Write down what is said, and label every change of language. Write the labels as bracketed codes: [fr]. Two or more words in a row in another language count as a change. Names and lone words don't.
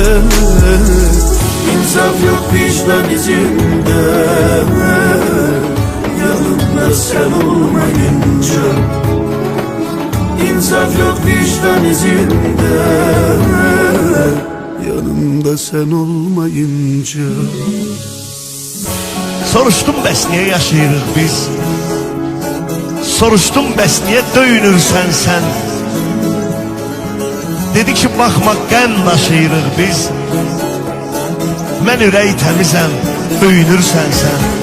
[tr] İnsaf yok vicdan izinde, yanımda sen olmayınca. İnsaf yok vicdan izinde, yanımda sen olmayınca. [az] Soruşdum bəs niyə yaşayırıq biz? Soruşdum bəs niyə döyünürsən sən? Dedi ki baxma qən daşıyırıq biz. Mən ürək təmizəm, öyünürsən sən.